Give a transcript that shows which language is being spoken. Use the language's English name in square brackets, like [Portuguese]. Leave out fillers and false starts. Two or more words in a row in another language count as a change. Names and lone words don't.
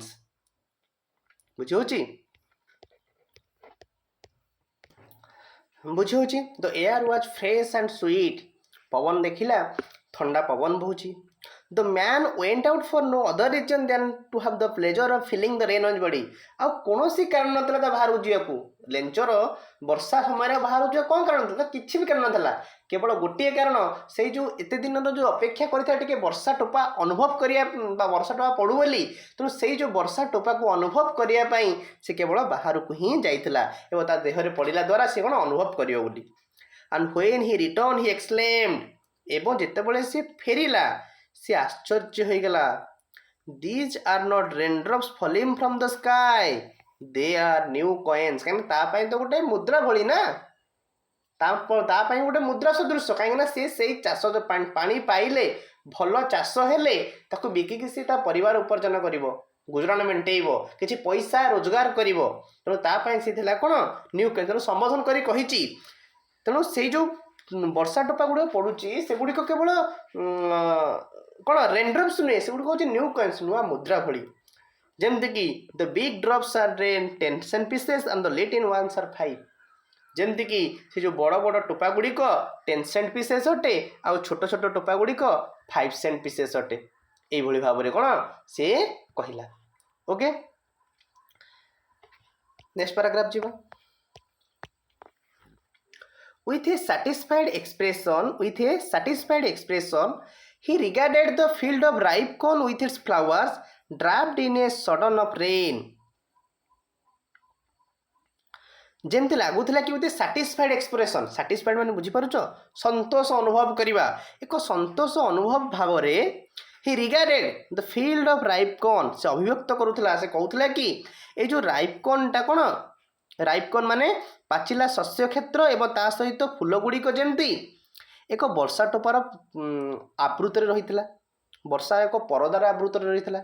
[Odia] ବୁଝିହେଉଛି? ବୁଝିହେଉଛି? [English] The air was fresh and sweet। [Odia] ପବନ ଦେଖିଲା ଥଣ୍ଡା ପବନ ବହୁଛି। [English] The man went out for no other reason than to have the pleasure of feeling the rain on his body। [Odia] ଆଉ କୌଣସି କାରଣ ନଥିଲା ତା ବାହାରକୁ ଯିବାକୁ। ଲେଞ୍ଚର ବର୍ଷା ସମୟରେ ବାହାରକୁ ଯିବା କ'ଣ କାରଣ ଥିଲା? କିଛି ବି କାରଣ ନଥିଲା। କେବଳ ଗୋଟିଏ କାରଣ, ସେଇ ଯେଉଁ ଏତେ ଦିନର ଯେଉଁ ଅପେକ୍ଷା କରିଥିଲା ଟିକେ ବର୍ଷା ଟୋପା ଅନୁଭବ କରିବା ବା ବର୍ଷା ଟୋପା ପଡ଼ୁ ବୋଲି, ତେଣୁ ସେଇ ଯେଉଁ ବର୍ଷା ଟୋପାକୁ ଅନୁଭବ କରିବା ପାଇଁ ସେ କେବଳ ବାହାରକୁ ହିଁ ଯାଇଥିଲା ଏବଂ ତା ଦେହରେ ପଡ଼ିଲା ଦ୍ୱାରା ସେ କ'ଣ ଅନୁଭବ କରିବ ବୋଲି। [English] And when he returned he exclaimed। [Odia] ଏବଂ ଯେତେବେଳେ ସେ ଫେରିଲା ସେ ଆଶ୍ଚର୍ଯ୍ୟ ହୋଇଗଲା। [English] These are not raindrops falling from the sky, they are new coins। [Odia] କାହିଁକି ତା ପାଇଁ ତ ଗୋଟେ ମୁଦ୍ରା ଭଳି ନା, ତା ପାଇଁ ଗୋଟେ ମୁଦ୍ରା ସଦୃଶ। କାହିଁକିନା ସେ ସେଇ ଚାଷ ପାଣି ପାଇଲେ, ଭଲ ଚାଷ ହେଲେ ତାକୁ ବିକିକି ସେ ତା ପରିବାର ଉପାର୍ଜନ କରିବ, ଗୁଜରାଣ ମେଣ୍ଟେଇବ, କିଛି ପଇସା ରୋଜଗାର କରିବ। ତେଣୁ ତା ପାଇଁ ସେ ଥିଲା କ'ଣ [English] new coin. [Odia] ତେଣୁ ସମ୍ବୋଧନ କରି କହିଛି। ତେଣୁ ସେଇ ଯେଉଁ ବର୍ଷା ଟୋପା ଗୁଡ଼ିକ ପଡ଼ୁଛି ସେଗୁଡ଼ିକ କେବଳ କ'ଣ ରେନ୍ଡ୍ରପ୍ସ ନୁହେଁ, ସେଗୁଡ଼ିକ ହେଉଛି [English] new coins, [Odia] ନୂଆ ମୁଦ୍ରା ଭଳି। [English] ଯେମିତିକି the big drops are 10 cent pieces and the little ones are 5। [Odia] ଯେମିତିକି ସେ ଯେଉଁ ବଡ଼ ବଡ଼ ଟୋପା ଗୁଡ଼ିକ [English] 10 cent pieces [Odia] ଅଟେ ଆଉ ଛୋଟ ଛୋଟ ଟୋପା ଗୁଡ଼ିକ [English] 5 cent pieces [Odia] ଅଟେ। ଏଇଭଳି ଭାବରେ କ'ଣ ସେ କହିଲା। ଓକେ, [English] next paragraph [Odia] ଯିବା। [English] With a satisfied expression he regarded the field of ripe corn with its flowers draped in a sudden of rain। [Odia] ଯେମିତି ଲାଗୁଥିଲା କି ଗୋଟେ [English] satisfied expression, [Odia] ସାଟିସ୍ଫାଇଡ୍ ମାନେ ବୁଝିପାରୁଛ, ସନ୍ତୋଷ ଅନୁଭବ କରିବା, ଏକ ସନ୍ତୋଷ ଅନୁଭବ ଭାବରେ [English] he regarded the field of ripecorn, [Odia] ସେ ଅଭିବ୍ୟକ୍ତ କରୁଥିଲା, ସେ କହୁଥିଲା କି ଏଇ ଯେଉଁ ରାଇପକନ୍ଟା କ'ଣ, ରାଇପକନ୍ ମାନେ ପାଚିଲା ଶସ୍ୟ କ୍ଷେତ୍ର ଏବଂ ତା ସହିତ ଫୁଲ ଗୁଡ଼ିକ ଯେମିତି ଏକ ବର୍ଷା ଟୋପାର ଆବୃତରେ ରହିଥିଲା, ବର୍ଷା ଏକ ପରଦାର ଆବୃତରେ ରହିଥିଲା।